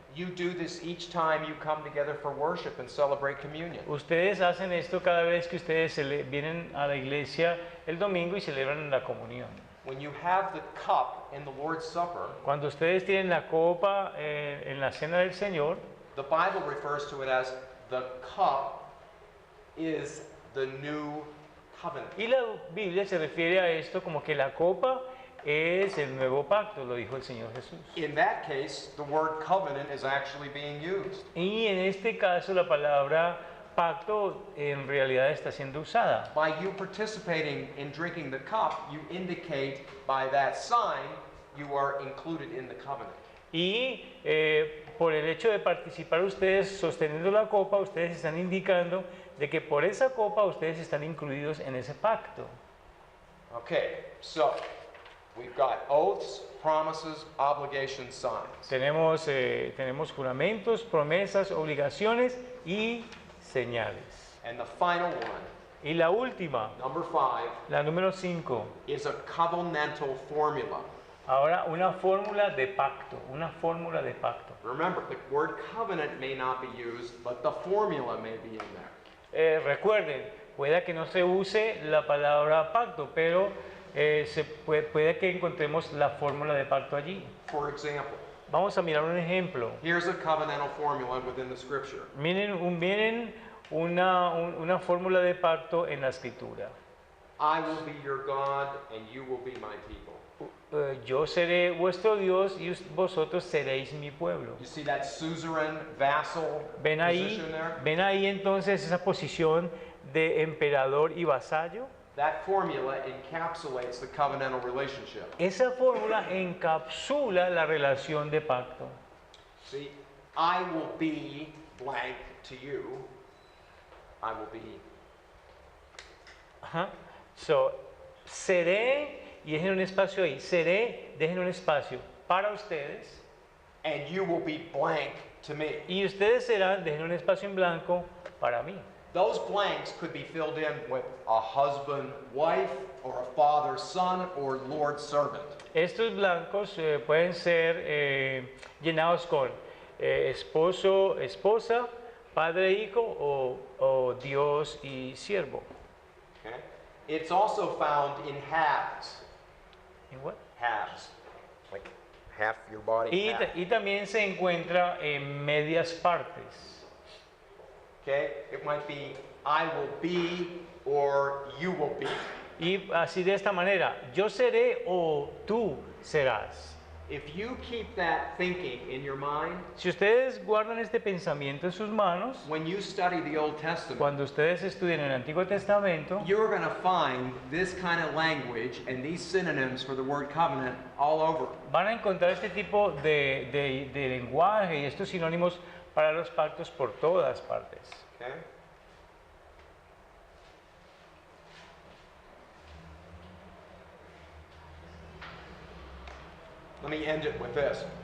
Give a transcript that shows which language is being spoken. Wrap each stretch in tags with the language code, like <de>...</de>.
<en>You do this each time you come together for worship and celebrate communion.</en> <es>Ustedes hacen esto cada vez que ustedes vienen a la iglesia el domingo y celebran la comunión.</es> <en>When you have the cup in the Lord's Supper,</en> <es>Cuando ustedes tienen la copa en la cena del Señor,</es> <en>the Bible refers to it as the cup is the new covenant.</en> <es>y la Biblia se refiere a esto como que la copa es el nuevo pacto, lo dijo el Señor Jesús.</es> <en>In that case, the word covenant is actually being used.</en> <es>Y en este caso la palabra pacto en realidad está siendo usada.</es> <en>By you participating in drinking the cup, you indicate by that sign you are included in the covenant.</en> <es>Y por el hecho de participar ustedes sosteniendo la copa, ustedes están indicando de que por esa copa ustedes están incluidos en ese pacto.</es> <en>Okay, so we've got oaths, promises, obligations, signs.</en> <es>Tenemos juramentos, promesas, obligaciones y señales.</es> <en>And the final one,</en> <es>Y la última,</es> <en>number 5,</en> <es>la número 5,</es> <en>is a covenantal formula.</en> <es>ahora una fórmula de pacto, una fórmula de pacto.</es> <en>Remember, the word covenant may not be used, but the formula may be in there.</en> <es>Recuerden, puede que no se use la palabra pacto, pero puede que encontremos la fórmula de pacto allí.</es> <en>For example,</en> <es>Vamos a mirar un ejemplo.</es> <en>here's a covenantal formula within the scripture.</en> <es>Miren una fórmula de pacto en la escritura.</es> <en>I will be your God and you will be my people.</en> <es>Yo seré vuestro Dios y vosotros seréis mi pueblo.</es> <en>You see that suzerain, vassal</en> <es>¿Ven</es> <en>position there?</en> <es>ven ahí entonces esa posición de emperador y vasallo?</es> <en>That formula encapsulates the covenantal relationship.</en> <es>Esa fórmula encapsula la relación de pacto.</es> <en>See, I will be blank to you. I will be. Ajá.</en> <es>So, seré, y dejen un espacio ahí, seré, dejen un espacio para ustedes,</es> <en>And you will be blank to me.</en> <es>y ustedes serán, dejen un espacio en blanco para mí.</es> <en>Those blanks could be filled in with a husband, wife, or a father, son, or Lord, servant.</en> <es>Estos blancos pueden ser llenados con esposo, esposa, padre, hijo o Dios y siervo.</es> <en>Okay? It's also found in halves.</en> <es>¿En</es> <en>what? Halves. Like half your body. half.</en> <es>Y también se encuentra en medias partes.</es> <en>Okay? It might be I will be or you will be.</en> <es>Y así de esta manera, yo seré o tú serás.</es> <en>If you keep that thinking in your mind,</en> <es>Si ustedes guardan este pensamiento en sus manos,</es> <en>when you study the Old Testament,</en> <es>cuando ustedes estudien el Antiguo Testamento,</es> <en>you're going to find this kind of language and these synonyms for the word covenant all over.</en> <es>van a encontrar este tipo de lenguaje y estos sinónimos para los pactos por todas partes.</es> <en>Okay? Let me end it with this.</en>